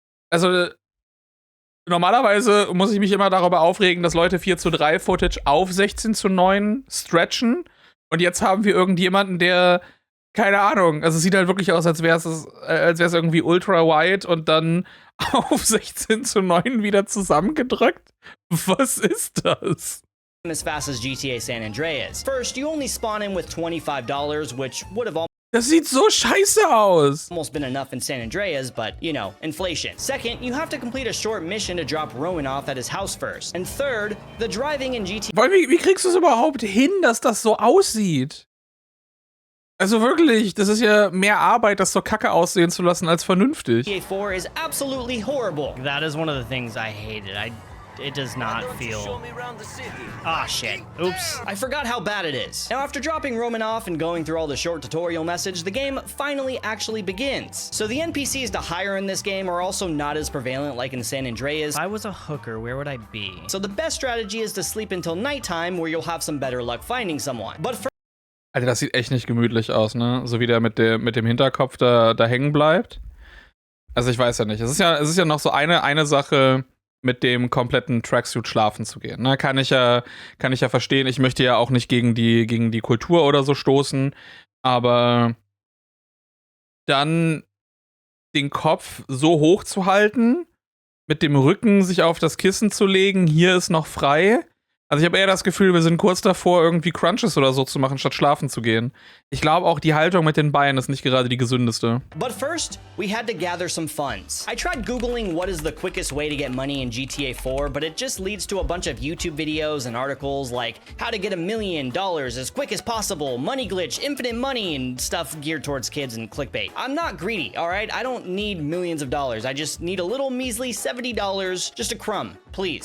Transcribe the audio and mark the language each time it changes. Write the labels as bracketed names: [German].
[German] Also, normalerweise muss ich mich immer darüber aufregen, dass Leute 4:3 Footage auf 16:9 stretchen. Und jetzt haben wir irgendjemanden, der, keine Ahnung, also es sieht halt wirklich aus, als wäre es irgendwie ultra wide und dann auf 16:9 wieder zusammengedrückt. Was ist das? [English] As fast as GTA San Andreas. First, you only spawn in with $25, which would have [German] Das sieht so scheiße aus. [English] almost been enough in San Andreas, but, you know, inflation. Second, you have to complete a short mission to drop Rowan off at his house first. And third, the driving in GTA [German] Wie kriegst du es überhaupt hin, dass das so aussieht? Also wirklich, das ist ja mehr Arbeit, das so kacke aussehen zu lassen, als vernünftig. [English] 4 is absolutely horrible. That is one of the things I hated. It does not feel... Ah, shit. Oops. I forgot how bad it is. Now, after dropping Roman off and going through all the short tutorial message, the game finally actually begins. So the NPCs to hire in this game are also not as prevalent like in San Andreas. If I was a hooker, where would I be? So the best strategy is to sleep until nighttime, where you'll have some better luck finding someone. But for [German] Alter, das sieht echt nicht gemütlich aus, ne? So wie der mit dem Hinterkopf da hängen bleibt. Also ich weiß ja nicht. Es ist ja noch so eine Sache, mit dem kompletten Tracksuit schlafen zu gehen. Ne? Kann ich ja verstehen. Ich möchte ja auch nicht gegen die Kultur oder so stoßen. Aber dann den Kopf so hoch zu halten, mit dem Rücken sich auf das Kissen zu legen, hier ist noch frei. Also ich habe eher das Gefühl, wir sind kurz davor, irgendwie Crunches oder so zu machen, statt schlafen zu gehen. Ich glaube auch, die Haltung mit den Beinen ist nicht gerade die gesündeste. [English] But first, we had to gather some funds. I tried Googling what is the quickest way to get money in GTA 4, but it just leads to a bunch of YouTube videos and articles like how to get $1 million as quick as possible, money glitch, infinite money, and stuff geared towards kids and clickbait. I'm not greedy, all right? I don't need millions of dollars. I just need a little measly $70, just a crumb, please.